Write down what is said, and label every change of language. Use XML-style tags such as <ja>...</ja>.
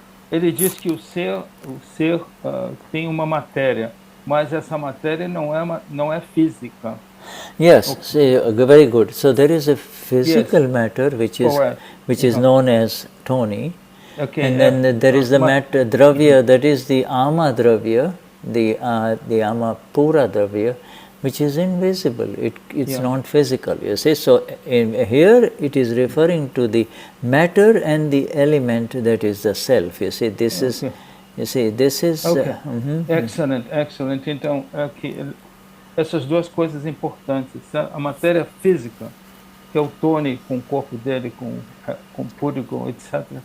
<pt>Ele diz que o ser tem uma matéria, mas essa matéria não é física.</pt> <en>Yes, very good. So there is a physical matter which is known as Tony, and then there is the matter dravya, that is the ama dravya, the ama pura dravya, which is invisible. It's not physical. You see, so here it is referring to the matter and the element, that is the self. You see, this is. You see, this is. Excellent.</en> <pt>Então, essas duas coisas importantes: a matéria física, que é o Tony com o corpo dele, com público, etc.</pt>